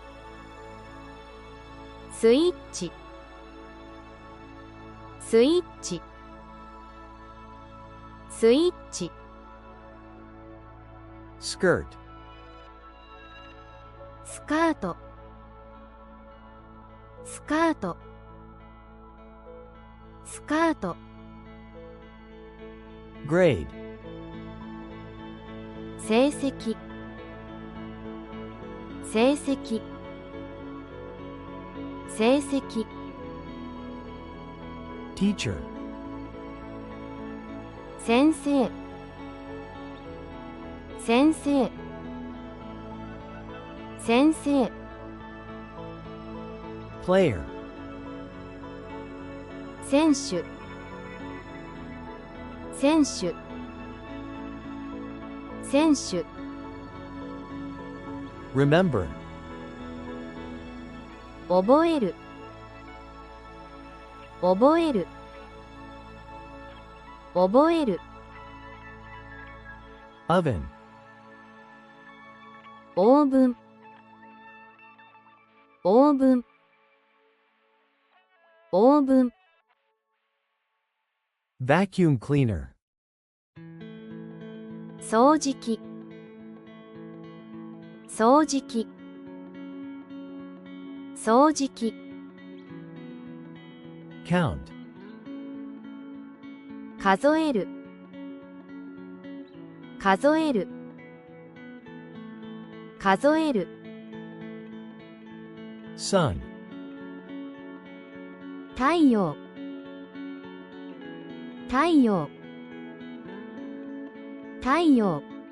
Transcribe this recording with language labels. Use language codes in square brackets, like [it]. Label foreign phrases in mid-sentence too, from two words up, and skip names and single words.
[ja] スイッチスイッチスイッチ [en] Skirt. [ja] スカートスカートスカート [en] Grade. [ja] 成績成績成績 [en] Teacher. [ja] 先生先生先生 [en] Player. [ja] 選手選手選手 [en] Remember. [ja] 覚える覚える覚える [en] Oven. [ja] オーブンオーブンオーブン [en] Vacuum cleaner. [ja] 掃除機掃除機掃除機 [en] Count. [ja] 数える数える数える [en] Sun. [ja] 太陽太陽太陽